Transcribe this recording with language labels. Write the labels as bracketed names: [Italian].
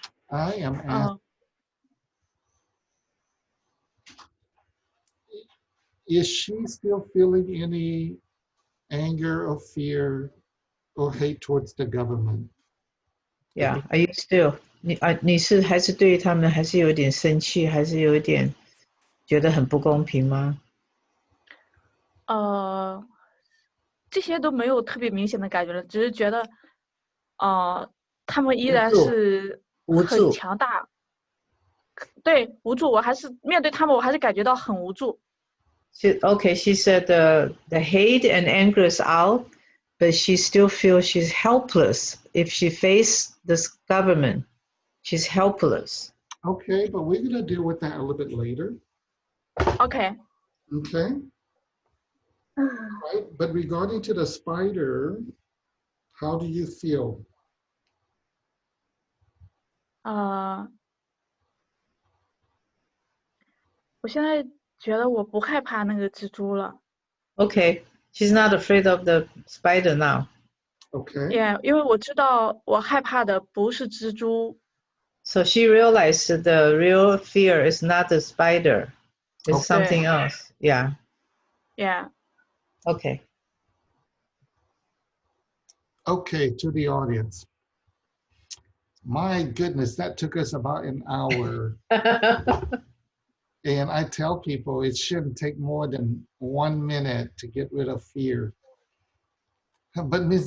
[English] I am asking, is she still feeling any anger or fear or hate towards the government? Yeah, are you still? [Chinese] 你是还是对他们还是有点生气，还是有点觉得很不公平吗？这些都没有特别明显的感觉了，只是觉得他们依然是很强大。对，无助，我还是面对他们，我还是感觉到很无助。 [English] She said the hate and anger is out, but she still feels she's helpless. If she faces this government, she's helpless. Okay, but we're going to deal with that a little bit later. Okay. Okay. Right, but regarding to the spider, how do you feel? [Chinese] 我现在觉得我不害怕那个蜘蛛了。 [English] Okay, she's not afraid of the spider now. Okay. [Chinese] Yeah, 因为我知道我害怕的不是蜘蛛。 [English] So she realized the real fear is not the spider, it's something else. Yeah. Yeah. Okay. Okay, to the audience. My goodness, that took us about an hour. And I tell people it shouldn't take more than 1 minute to get rid of fear. But Ms.